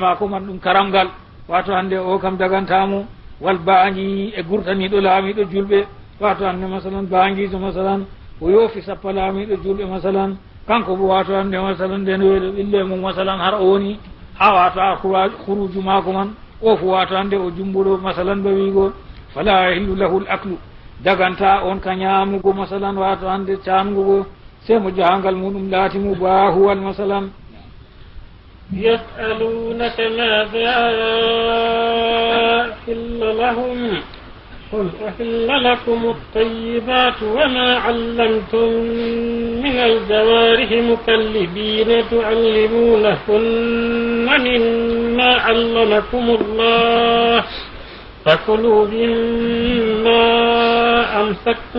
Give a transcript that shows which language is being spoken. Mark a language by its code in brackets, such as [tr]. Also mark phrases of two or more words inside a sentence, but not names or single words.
[ff] ma ko man ɗum karamgal wato hande o kam dagantamo wal baangi e gurtaniɗo laamiɗo julɓe wato hande masalan baangijo masalan o yoofi sappa laamiɗo julɓe masalan kanko bo wato hande masalan nden weelo ɓillo emo masalan har o woni ha wato a huruju mako man o fu wato hande o jumbuɗo masalan ba wigo [ar] فلا يحل له الأكل [ff] daganta on ka ñamugo masalan wato hande cangugo se mo jahangal muɗum laati mubahuwal masalan [ar] يسألونك ماذا أحل لهم قل أحل لكم الطيبات وما علمتم من الجوارح مكلبين تعلمونهن مما علمكم الله فكلوا مما أمسكتم